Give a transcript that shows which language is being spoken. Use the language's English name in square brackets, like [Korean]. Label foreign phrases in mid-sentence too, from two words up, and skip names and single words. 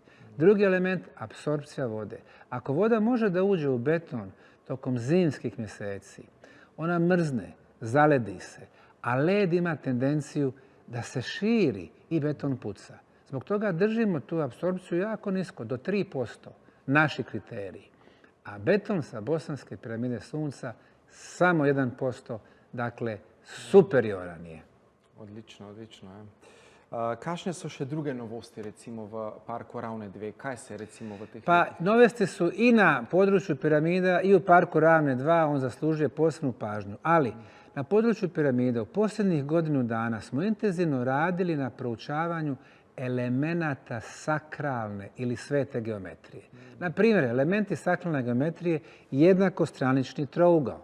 [Bosnian] Drugi element, apsorpcija vode. Ako voda može da uđe u beton tokom zimskih mjeseci, ona mrzne, zaledi se, a led ima tendenciju da se širi i beton puca. Zbog toga držimo tu apsorpciju jako nisko, do 3%, naši kriteriji. A beton sa bosanske piramide Sunca samo 1%, dakle superioran je. [Slovenian] Odlično, odlično. Kakšne so še druge novosti, recimo v parku Ravne 2? Kaj se recimo v teh [Bosnian] Pa novosti su i na području piramida i u parku Ravne 2, on zaslužuje posebnu pažnju. Ali na području piramida u posljednjih godinu dana smo intenzivno radili na proučavanju elemenata sakralne ili svete geometrije. Na primjer, elementi sakralne geometrije jednakostranični trougao.